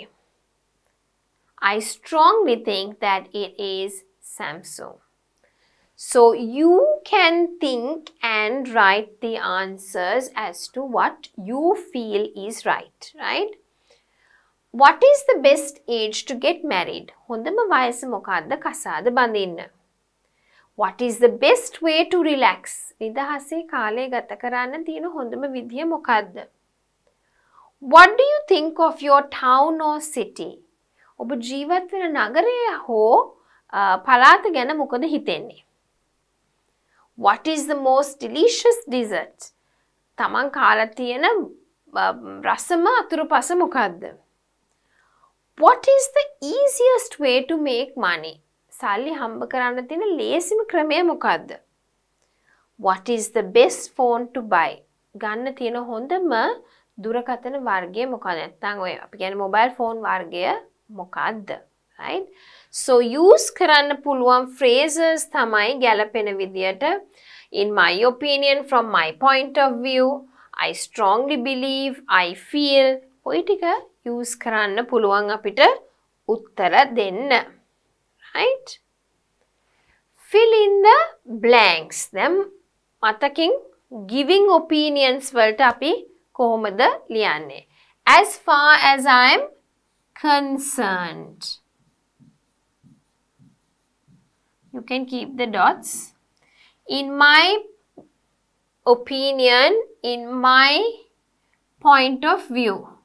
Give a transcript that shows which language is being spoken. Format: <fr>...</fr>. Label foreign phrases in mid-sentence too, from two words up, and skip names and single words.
<en>I strongly think that it is Samsung. So you can think and write the answers as to what you feel is right, right? What is the best age to get married?</en> <si>හොඳම වයස මොකක්ද කසාද බඳින්න?</si> <en>What is the best way to relax?</en> <si>නිදහසේ කාලය ගත කරන්න තියෙන හොඳම විදිය මොකක්ද?</si> <en>What do you think of your town or city?</en> <si>ඔබ ජීවත් වෙන නගරය හෝ පළාත ගැන මොකද හිතෙන්නේ?</si> <en>What is the most delicious dessert?</en> <si>තමන් කාලා තියෙන රසම අතුරුපස මොකක්ද?</si> <en>What is the easiest way to make money?</en> <si>සල්ලි හම්බ කරන්න තියෙන ලේසිම ක්‍රමය මොකක්ද?</si> <en>What is the best phone to buy?</en> <si>ගන්න තියෙන හොඳම දුරකථන වර්ගය මොකක්ද? නැත්නම් ඔය අපි කියන්නේ</si> <en>mobile phone</en> <si>වර්ගය මොකක්ද?</si> <en>Right? So use</en> <si>කරන්න පුළුවන් phrases තමයි ගැලපෙන විදියට</si> <en>in my opinion, from my point of view, I strongly believe, I feel</en> <si>ඔය ටික use කරන්න පුළුවන් අපිට උත්තර දෙන්න.</si> <en>Right? Fill in the blanks.</en> <si>දැන් මතකින්</si> <en>giving opinions</en> <si>වලට අපි කොහොමද ලියන්නේ?</si> <en>As far as I am concerned. You can keep the dots. In my opinion, in my point of view.</en>